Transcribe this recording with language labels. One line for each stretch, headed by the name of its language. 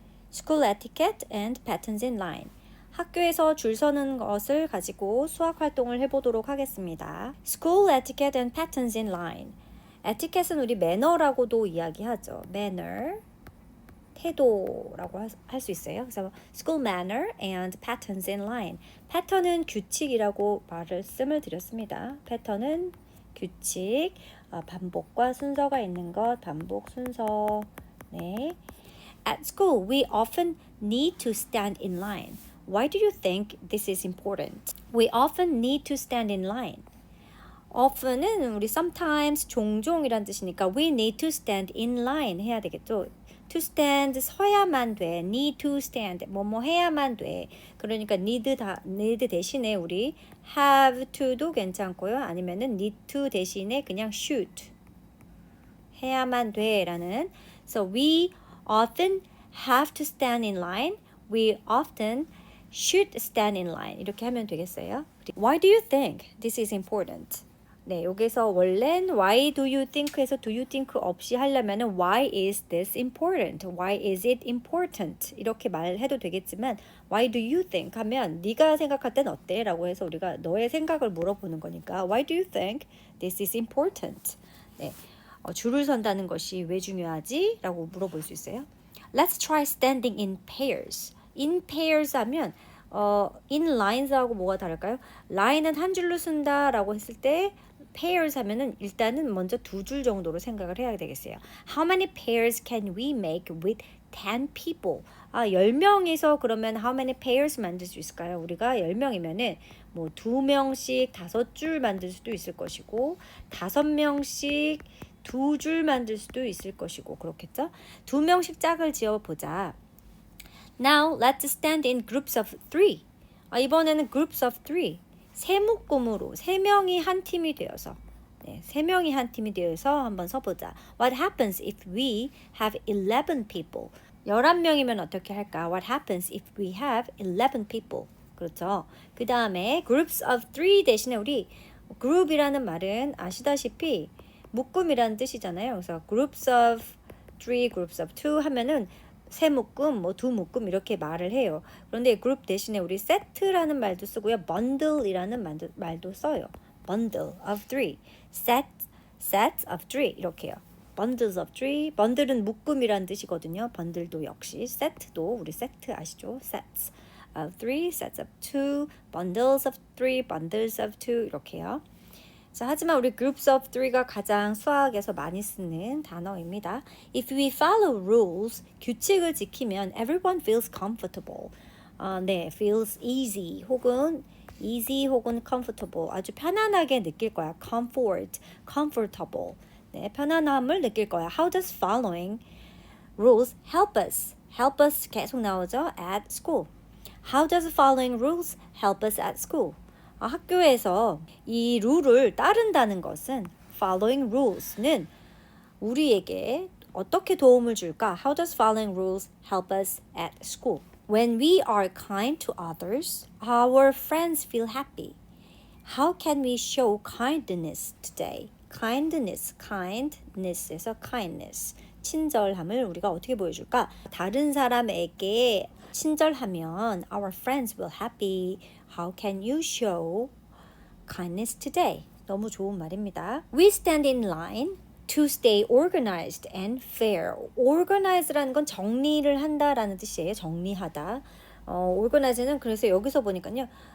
English: School etiquette and patterns in line.
Korean: 학교에서 줄 서는 것을 가지고 수학 활동을 해보도록 하겠습니다.
English: School etiquette and patterns in line.
Korean: 에티켓은 우리 매너라고도 이야기하죠. manner, 태도라고 할 수 있어요. 그래서
English: school manner and patterns in line.
Korean: 패턴은 규칙이라고 말씀을 드렸습니다. 패턴은 규칙, 반복과 순서가 있는 것, 반복 순서. 네.
English: At school, we often need to stand in line. Why do you think this is important? We often need to stand in line. often은 우리 sometimes,
Korean: 종종이란 뜻이니까
English: we need to stand in line
Korean: 해야 되겠죠. to stand 서야만 돼.
English: need to stand
Korean: 뭐뭐 해야만 돼. 그러니까 need 대신에 우리 have to도 괜찮고요. 아니면은 need to 대신에 그냥 should 해야만 돼라는.
English: So we often have to stand in line. We often should stand in line.
Korean: 이렇게 하면 되겠어요.
English: Why do you think this is important?
Korean: 네, 여기서 원래는
English: why do you think에서 do you think 없이
Korean: 하려면은
English: why is this important? Why is it important?
Korean: 이렇게 말해도 되겠지만
English: why do you think
Korean: 하면 네가 생각할 땐 어때? 라고 해서 우리가 너의 생각을 물어보는 거니까
English: why do you think this is important?
Korean: 네, 줄을 선다는 것이 왜 중요하지? 라고 물어볼 수 있어요.
English: Let's try standing in pairs. In pairs
Korean: 하면 in lines하고 뭐가 다를까요? line은 한 줄로 쓴다 라고 했을 때 pairs 하면은 일단은 먼저 두 줄 정도로 생각을 해야 되겠어요.
English: How many pairs can we make with 10 people?
Korean: 10명이서 그러면
English: how many pairs
Korean: 만들 수 있을까요? 우리가 10명이면은 뭐 2명씩 5줄 만들 수도 있을 것이고 5명씩 2줄 만들 수도 있을 것이고 그렇겠죠? 2명씩 짝을 지어보자.
English: Now let's stand in groups of 3.
Korean: 이번에는
English: groups of 3.
Korean: 세 묶음으로 3명이 한 팀이 되어서 3명이 한 팀이 되어서 한번 서보자.
English: What happens if we have 11 people?
Korean: 11명이면 어떻게 할까?
English: What happens if we have 11 people?
Korean: 그렇죠. 그 다음에 groups of 3 대신에 우리 group이라는 말은 아시다시피 묶음이라는 뜻이잖아요. 그래서 groups of 3, groups of 2 하면은 세 묶음, 뭐 두 묶음 이렇게 말을 해요. 그런데 그룹 대신에 우리 세트라는 말도 쓰고요. bundle이라는 말도 써요.
English: bundle of 3, sets of 3
Korean: 이렇게요.
English: bundles of 3,
Korean: bundle은 묶음이라는 뜻이거든요. bundle도 역시, 세트도 우리 세트 아시죠?
English: sets of 3, sets of 2, bundles of 3, bundles of 2
Korean: 이렇게요. 자, 하지만 우리
English: groups of 3가
Korean: 가장 수학에서 많이 쓰는 단어입니다.
English: If we follow rules,
Korean: 규칙을 지키면
English: everyone feels comfortable. 네, feels easy
Korean: 혹은
English: comfortable.
Korean: 아주 편안하게 느낄 거야. comfortable. 네, 편안함을 느낄 거야.
English: How does following rules help us? help us
Korean: 계속 나오죠?
English: at school. How does following rules help us at school?
Korean: 학교에서 이 룰을 따른다는 것은
English: following rules는
Korean: 우리에게 어떻게 도움을 줄까?
English: How does following rules help us at school? When we are kind to others, our friends feel happy. How can we show kindness today? kindness에서 kindness.
Korean: 친절함을 우리가 어떻게 보여줄까? 다른 사람에게 친절하면
English: our friends will happy. How can you show kindness today?
Korean: 너무 좋은 말입니다.
English: We stand in line to stay organized and fair.
Korean: organize라는 건 정리를 한다라는 뜻이에요. 정리하다. organize는 그래서 여기서 보니까요.